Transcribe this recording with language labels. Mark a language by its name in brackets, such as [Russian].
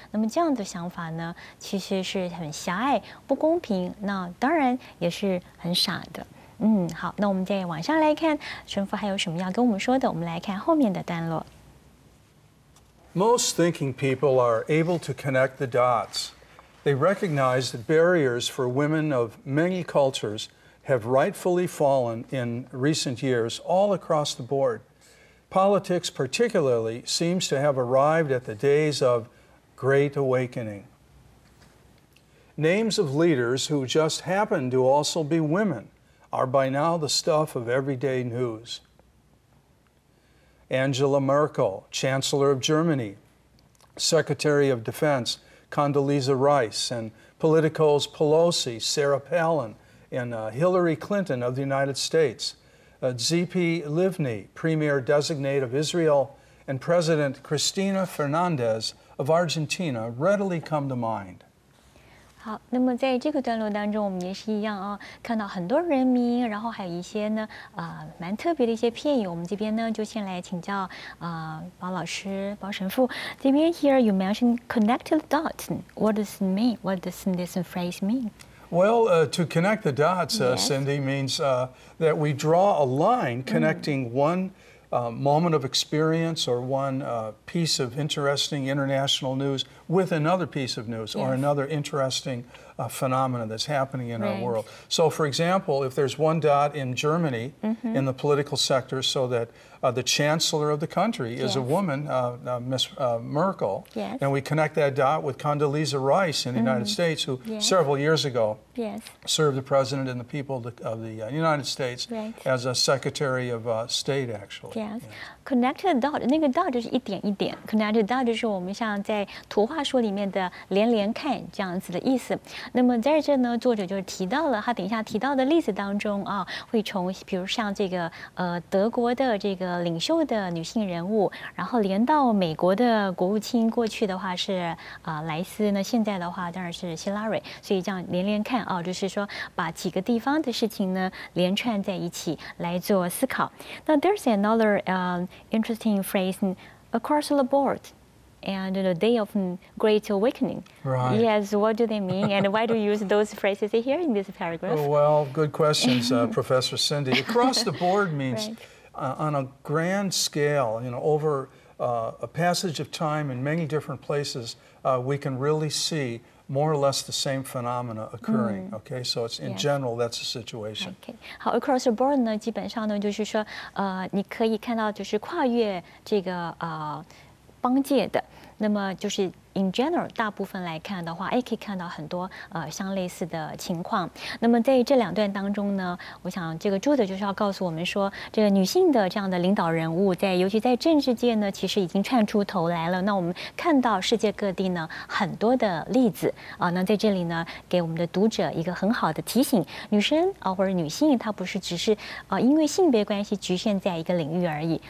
[Chinese] 那么这样的想法呢，其实是很狭隘、不公平，那当然也是很傻的。好，那我们再往上来看，神父还有什么要跟我们说的？我们来看后面的段落。 [English] Most thinking people are able to connect the dots. They recognize that barriers for women of many cultures have rightfully fallen in recent years all across the board. Politics particularly seems to have arrived at the days of great awakening. Names of leaders who just happen to also be women are by now the stuff of everyday news. Angela Merkel, Chancellor of Germany, Secretary of Defense Condoleezza Rice, and Politico's Pelosi, Sarah Palin, and Hillary Clinton of the United States, Tzipi Livni, Premier Designate of Israel, and President Cristina Fernandez of Argentina readily come to mind. [Chinese] 好，那么在这个段落当中，我们也是一样看到很多人名，然后还有一些呢蛮特别的一些片语。我们这边呢就先来请教包老师、包神父这边。 [English] Here you mentioned connected dots. What does it mean? What does this phrase mean? Well, to connect the dots, Cindy, means that we draw a line connecting one moment of experience or one piece of interesting international news with another piece of news or another interesting phenomena that's happening in our world. So, for example, if there's one dot in Germany in the political sector, so that the chancellor of the country is a woman, Miss Merkel, and we connect that dot with Condoleezza Rice in the United States, who several years ago served the president and the people of the United States as a Secretary of State, actually. [Chinese] Connected dot， 那个 dot 就是一点一点 ，connected dot 就是我们像在图画书里面的连连看这样子的意思。那么在这呢，作者就是提到了他等一下提到的例子当中会从比如像这个德国的这个领袖的女性人物，然后连到美国的国务卿，过去的话是莱斯，那现在的话当然是希拉蕊，所以这样连连看就是说把几个地方的事情呢连串在一起来做思考。 [English] 那 there's another interesting phrase across the board. And the day of great awakening. Right. Yes, what do they mean, and why do you use those phrases here in this paragraph? Well, good questions, Professor Cindy. Across the board means on a grand scale, over a passage of time in many different places, we can really see more or less the same phenomena occurring. Okay, so it's in general that's the situation. Okay. [Chinese] 好 ，across the board 呢，基本上呢就是说，你可以看到就是跨越这个邦界的，那么就是 in general 大部分来看的话，可以看到很多相类似的情况。那么在这两段当中呢，我想这个作者就是要告诉我们说，这个女性的这样的领导人物，尤其在政治界呢，其实已经窜出头来了。那我们看到世界各地呢很多的例子那在这里呢，给我们的读者一个很好的提醒：女生或者女性，她不是只是因为性别关系局限在一个领域而已。